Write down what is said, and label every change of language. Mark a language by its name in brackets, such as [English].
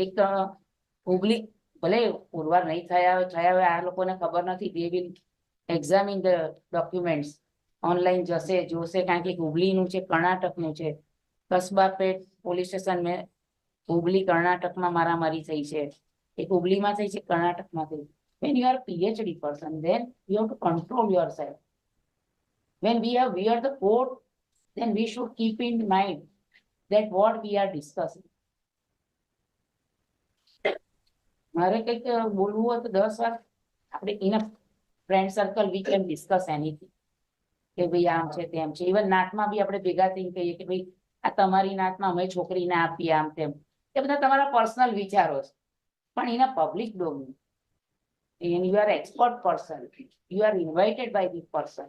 [Gujarati] એક તો હુબલી, ભલે પુરવાર નહીં થયા હોય, આ લોકોને ખબર નથી. [English] they will examine the documents, [Gujarati] online જશે જોશે, કારણ કે હુબલીનું છે, કર્ણાટકનું છે. કસબાપેટ પોલીસ સ્ટેશન મેં હુબલી કર્ણાટકમાં મારામારી થઈ છે. એક હુબલીમાં થઈ છે, કર્ણાટકમાં થઈ. [English] When you are a PhD person, then you have to control yourself. When we are the court, then we should keep in mind that what we are discussing. [Gujarati] મારે કંઈક બોલવું હોય તો 10 વાર આપણે [English] in friend circle we can discuss anything, [Gujarati] કે ભાઈ આમ છે તેમ છે. ઇવન નાતમાં બી આપણે ભેગા થઈને કહીએ કે ભાઈ આ તમારી નાતમાં અમે છોકરીને આપીએ, આમ તેમ. એ બધા તમારા પર્સનલ વિચારો છે, પણ [English] In a public domain, you are expert person, you are invited by the person.